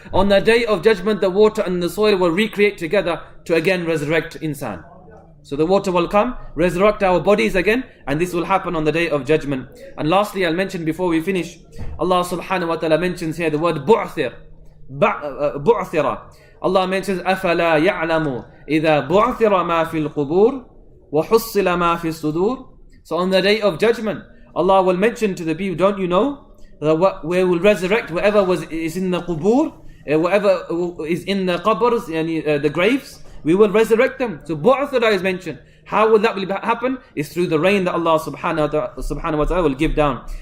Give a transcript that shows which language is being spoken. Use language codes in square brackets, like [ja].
[en] On the day of judgment, the water and the soil will recreate together to again resurrect insan. So the water will come, resurrect our bodies again, and this will happen on the day of judgment. And lastly, I'll mention before we finish, Allah subhanahu wa ta'ala mentions here the word bu'thir. Bu'thira. Allah mentions, [ar] أَفَلَا يَعْلَمُ إِذَا بُعْثِرَ مَا فِي الْقُبُورِ وَحُصِّلَ مَا فِي الصُّدُورِ. [en] So on the day of judgment, Allah will mention to the people, don't you know, that we will resurrect whoever is in the qubur, whoever is in the qabrs, the graves, we will resurrect them. So bu'thira is mentioned. How will that happen? It's through the rain that Allah subhanahu wa ta'ala will give down.